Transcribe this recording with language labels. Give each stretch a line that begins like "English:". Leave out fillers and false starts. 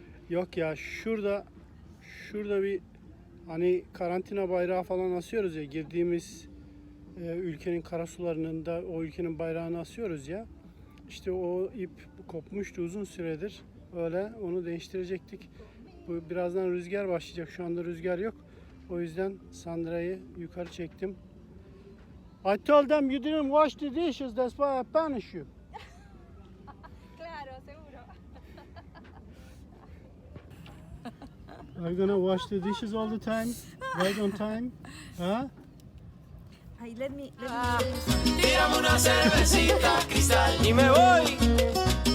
Turkish: Yok ya, şurada bir hani karantina bayrağı falan asıyoruz ya, girdiğimiz ülkenin karasularının da o ülkenin bayrağını asıyoruz ya. İşte o ip kopmuştu uzun süredir. Öyle onu değiştirecektik. Bu birazdan rüzgar başlayacak. Şu anda rüzgar yok. O yüzden Sandra'yı yukarı çektim.
English: I told them you didn't wash the dishes, that's why I punish you.
Spanish: Claro, seguro.
English: Are you gonna wash the dishes all the time? Right on time? Huh? Ay, let me
Spanish: Tírame una cervecita cristal y me voy.